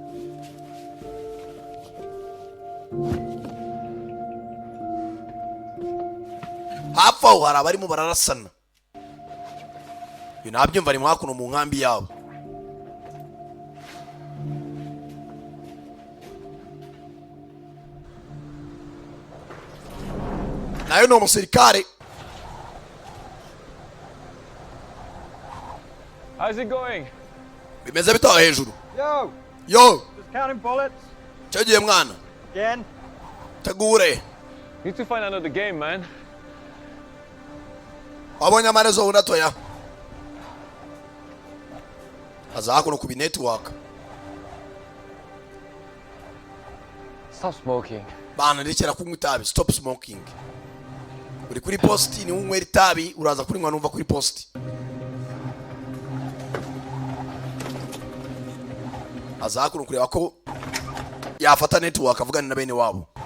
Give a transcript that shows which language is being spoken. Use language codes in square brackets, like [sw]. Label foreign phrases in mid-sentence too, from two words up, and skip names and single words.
[rw] hafi aho hari abarimo bararasana nabyumva ari hakuno mu nkambi yabo nayo ni umusirikare. [en] How's it going? [rw] Bimeze bitaho hejuru. [en] Yo. Just counting bullets. [rw] Cyagiye mwana. [en] Again. [rw] Tegure. [en] Need to find another game, man. [rw] Wabonye amarezo unatoya. Aza kuno kubi network. [en] Stop smoking. [rw] Bana ndekera kunywa itabi. [en] Stop smoking. [rw] Uri kuri post ni unywera itabi uraza kuri mwana umva kuri post. Aza kuno kureba ko yafata network avugana na bene wabo.